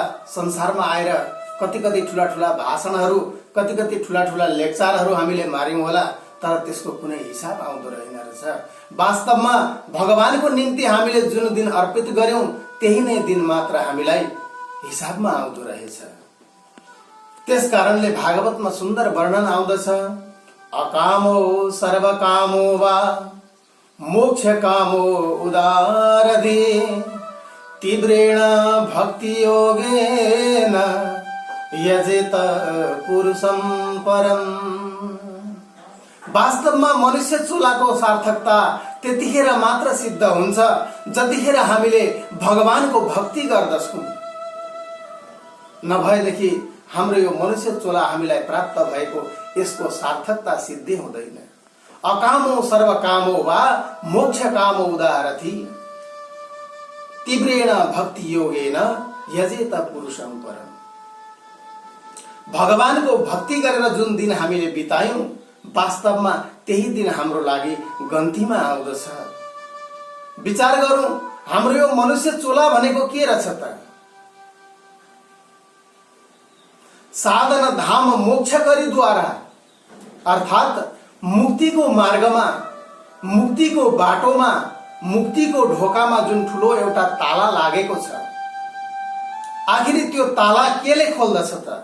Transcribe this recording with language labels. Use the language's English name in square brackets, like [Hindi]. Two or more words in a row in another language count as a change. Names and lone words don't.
[Nepali] संसारमा आएर कति कति ठूला ठूला भाषणहरू, कति कति ठूला ठूला लेक्चरहरू हामीले मार्यौं होला, तर त्यसको कुनै हिसाब आउँदो रहेन रहेछ। वास्तवमा भगवानको निम्ति हामीले जुन दिन अर्पित गर्यौं, त्यही नै दिन मात्र हामीलाई हिसाबमा आउँदो रहेछ। त्यस कारणले भागवतमा सुन्दर वर्णन आउँदछ, [Sanskrit] अकामो सर्वकामो वा मोक्ष कामो उदारधि, तीव्रेण भक्ति योगेन यजेत पुरुषं परम्। [Nepali] वास्तवमा मनुष्य चोलाको सार्थकता त्यतिखेर मात्र सिद्ध हुन्छ जतिखेर हामीले भगवानको भक्ति गर्दछौँ। नभएदेखि हाम्रो यो मनुष्य चोला हामीलाई प्राप्त भएको यसको सार्थकता सिद्धि हुँदैन। [Sanskrit] अकामो सर्वकामो वा मोक्ष कामो उदारथि तीव्रेण भक्ति योगेन यजेत पुरुषं परम। [Nepali] भगवानको भक्ति गरेर जुन दिन हामीले बितायौं वास्तवमा त्यही दिन हाम्रो लागि गन्तीमा आउँदछ। विचार गरौं, हाम्रो यो मनुष्य चोला भनेको के रहेछ त? [Awadhi] साधन धाम मोक्ष करिद्वारा [Nepali] अर्थात मुक्तिको मार्गमा, मुक्तिको बाटोमा, मुक्तिको ढोकामा जुन ठुलो एउटा ताला लागेको छ, आखिर त्यो ताला केले खोल्दछ त?